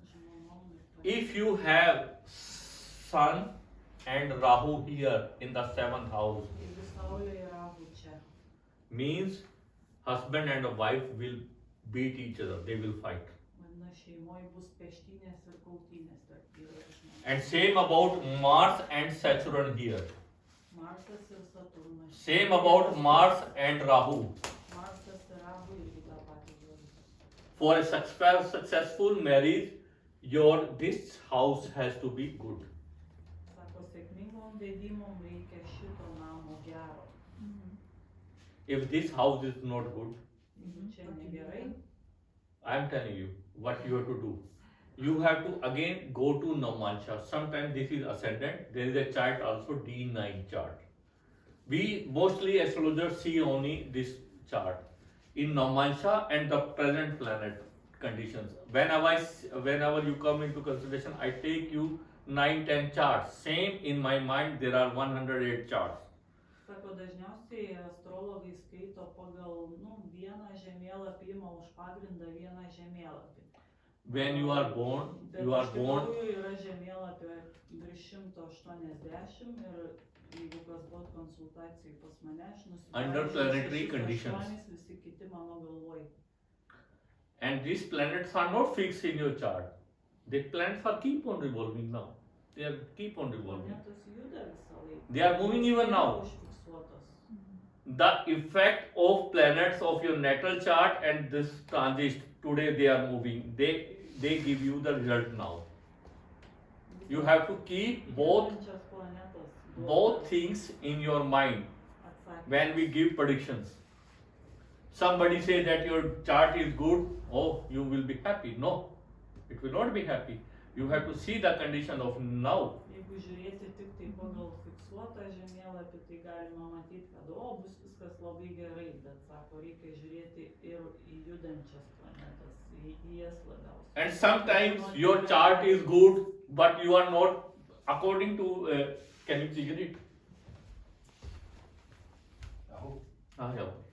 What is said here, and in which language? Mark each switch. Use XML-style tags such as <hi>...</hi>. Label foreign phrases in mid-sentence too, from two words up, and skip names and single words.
<en>If you have Sun and Rahu here in the 7th house,</en> <lt>Jeigu Saulė ir Rahu čia,</lt> <en>means husband and a wife will beat each other, they will fight.</en> <lt>vadinasi, šeimoje bus peštynės ir kautynės tarp vyro ir žmonos.</lt> <en>And same about Mars and Saturn here.</en> <lt>Marsas ir Saturnas.</lt> <en>Same about Mars and Rahu.</en> <lt>Marsas ir Rahu irgi tą patį žodį.</lt> <en>For a successful marriage, this house has to be good.</en> <lt>Sako, sėkmingom vedimom reikia šito namo gero.</lt> <en>If this house is not good,</en> <lt>Jeigu čia negerai,</lt> <en>I am telling you what you have to do. You have to again go to Namansha. Sometimes this is ascendant. There is a chart also D9 chart. We mostly astrologers see only this chart in Namansha and the present planet conditions. Whenever you come into consideration, I take you 9-10 charts. Same in my mind, there are 108 charts.</en> <lt>sako, dažniausiai astrologai skaito pagal, vieną žemėlapį, ima už pagrindą vieną žemėlapį.</lt> <en>When you are born,</en> <lt>Bet</lt> <en>you are</en> <lt>iš</lt> <en>born.</en> <lt>tikrųjų yra žemėlapio virš 180 ir jeigu kas buvo konsultacijai pas mane, aš</lt> <en>Under planetary conditions.</en> <lt>Visi kiti mano galvoj.</lt> <en>And these planets are not fixed in your chart. The planets are keep on revolving now. They are keep on revolving.</en> <lt>Planetos juda visą laiką.</lt> <en>They are moving even now.</en> <lt>Užfiksuotos.</lt> <en>The effect of planets of your natal chart and this transit today they are moving. They give you the result now. You have to keep both</en> <lt>Judančios planetos</lt> <en>both things in your mind</en> <lt>atsakymus.</lt> <en>when we give predictions. Somebody say that your chart is good, oh, you will be happy. No, it will not be happy. You have to see the condition of now.</en> <lt>Jeigu žiūrėti tik tai pagal fiksuotą žemėlapį, tai galima matyti, kad bus viskas labai gerai, bet sako, reikia žiūrėti ir į judančias planetas, į jas labiausiai.</lt> <en>And sometimes your chart is good, but you are not according to. Can you figure it? Yeah.</en>